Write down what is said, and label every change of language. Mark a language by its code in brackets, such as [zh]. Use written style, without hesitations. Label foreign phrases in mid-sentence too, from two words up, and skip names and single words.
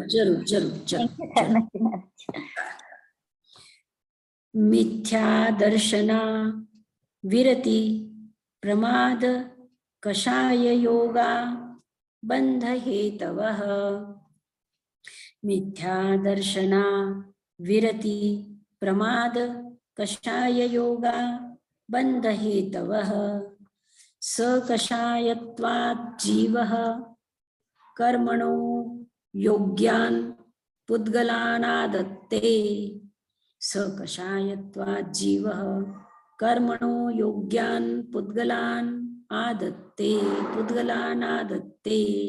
[gu] જરૂર. [sa] મિથ્યા દર્શના વિરતિ પ્રમાદ કષાય યોગા બંધ હેતવઃ मिथ्या दर्शना विरति प्रमाद कषाय योगा बंध हेतवः सकषायत्वात् जीवः कर्मणो योग्यान् पुद्गलानादत्ते सकषायत्वात् जीवः कर्मणो योग्यान् पुद्गलान् आदत्ते पुद्गलानादत्ते